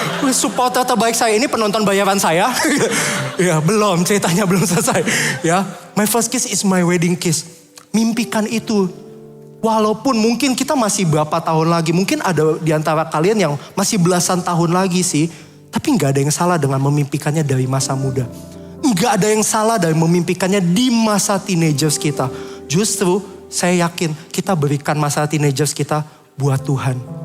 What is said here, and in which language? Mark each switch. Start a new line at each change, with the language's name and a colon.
Indonesian: Supporter terbaik saya ini penonton bayaran saya. Ya belum, ceritanya belum selesai.
English: Ya, my first kiss is my wedding kiss.
Indonesian: Mimpikan itu. Walaupun mungkin kita masih berapa tahun lagi. Mungkin ada di antara kalian yang masih belasan tahun lagi sih. Tapi gak ada yang salah dengan memimpikannya dari masa muda. Gak ada yang salah dari memimpikannya di masa teenagers kita. Justru saya yakin kita berikan masa teenagers kita buat Tuhan.